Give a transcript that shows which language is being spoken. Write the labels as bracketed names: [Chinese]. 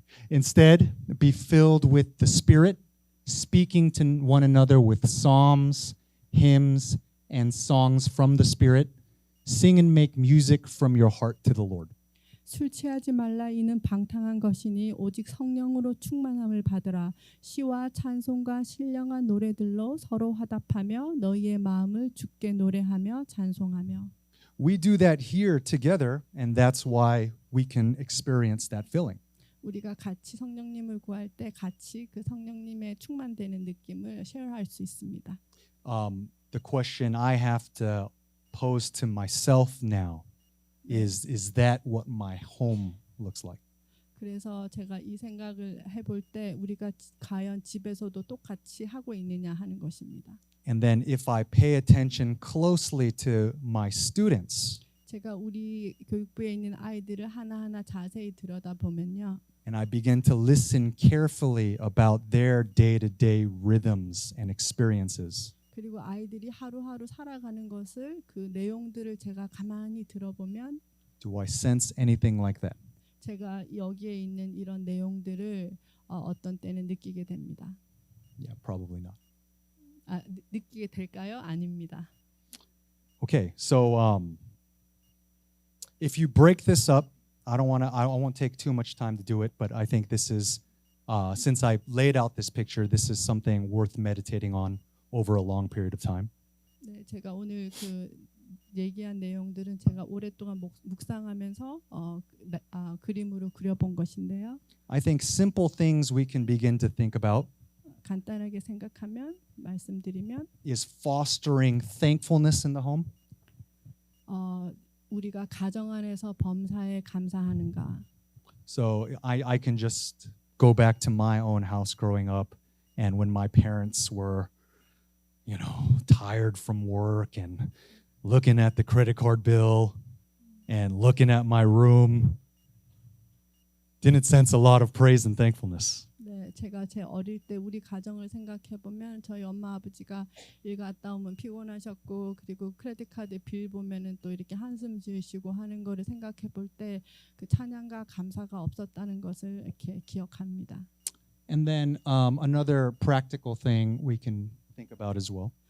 [English] Instead, be filled with the Spirit, speaking to one another with psalms, hymns, and songs from the Spirit. Sing and make music from your heart to the Lord. [Korean] 술 취하지 말라 이는 방탕한 것이니 오직 성령으로 충만함을 받으라. 시와 찬송과 신령한 노래들로 서로 화답하며 너희의 마음을 주께 노래하며 찬송하며. [English] We do that here together, and that's why we can experience that filling. [Korean] 우리가 같이 성령님을 구할 때 같이 그 성령님의 충만되는 느낌을 쉐어할 수 있습니다. [English] The question I have to pose to myself now is that what my home looks like? [Korean] 그래서 제가 이 생각을 해볼 때 우리가 과연 집에서도 똑같이 하고 있느냐 하는 것입니다. [English] And then if I pay attention closely to my students [Korean] 제가 우리 교육부에 있는 아이들을 하나하나 자세히 들여다보면요. [English] and I begin to listen carefully about their day-to-day rhythms and experiences, [Korean] 그리고 아이들이 하루하루 살아가는 것을 그 내용들을 제가 가만히 들어보면 [English] do I sense anything like that? [Korean] 제가 여기에 있는 이런 내용들을 어떤 때는 느끼게 됩니다. [English] Yeah, probably not. [Korean] 느끼게 될까요? 아닙니다. [English] Okay, so if you break this up, I won't take too much time to do it, but I think this is, since I laid out this picture, this is something worth meditating on over a long period of time. [Korean] 네, 제가 오늘 그 얘기한 내용들은 제가 오랫동안 묵상하면서 그림으로 그려본 것인데요. [English] I think simple things we can begin to think about [Korean] 간단하게 생각하면 말씀드리면 [English] is fostering thankfulness in the home. [Korean] 우리가 가정 안에서 범사에 감사하는가. [English] So I can just go back to my own house growing up, and when my parents were, tired from work and looking at the credit card bill and looking at my room, didn't sense a lot of praise and thankfulness. [Korean] 네, 제가 제 어릴 때 우리 가정을 생각해 보면 저희 엄마 아버지가 일 갔다 오면 피곤하셨고 그리고 크레딧 카드 빌 보면은 또 이렇게 한숨 지으시고 하는 거를 생각해 볼 때 그 찬양과 감사가 없었다는 것을 이렇게 기억합니다. [English] And then another practical thing we can think about as well